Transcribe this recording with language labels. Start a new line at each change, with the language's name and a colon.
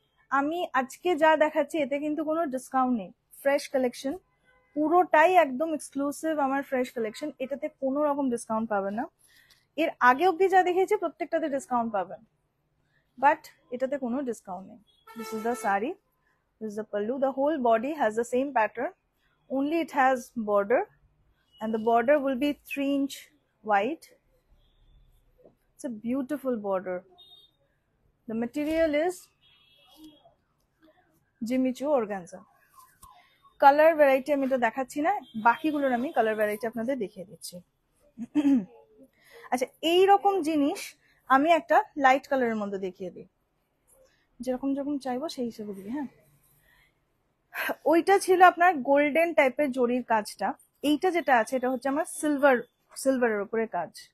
Bangla: আমি আজকে যা দেখাচ্ছি এতে কিন্তু কোনো ডিসকাউন্ট নেই, ফ্রেশ কালেকশন, পুরোটাই একদম এক্সক্লুসিভ আমার ফ্রেশ কালেকশন, এটাতে কোনো রকম ডিসকাউন্ট পাবেন না। এর আগে অবধি যা দেখেছি প্রত্যেকটাতে ডিসকাউন্ট পাবেন, বাট এটাতে কোনো ডিসকাউন্ট নেই।
English: This is the sari, this is the pallu. The whole body has the same pattern, only it has border, and the border will be 3-inch wide. It's a beautiful border. The material is Jimmy Choo organza.
Bangla: Colour variety আমি এটা দেখাচ্ছি না, বাকিগুলোর আমি colour variety আপনাদের দেখিয়ে দিচ্ছি। আচ্ছা, এই রকম জিনিস আমি একটা লাইট কালারের মধ্যে দেখিয়ে দিই, যেরকম যখন চাইবো সেই হিসেবে দিই। হ্যাঁ, ওইটা ছিল আপনার গোল্ডেন টাইপের জরির কাজটা, এইটা যেটা আছে এটা হচ্ছে আমার সিলভারের উপরে কাজ।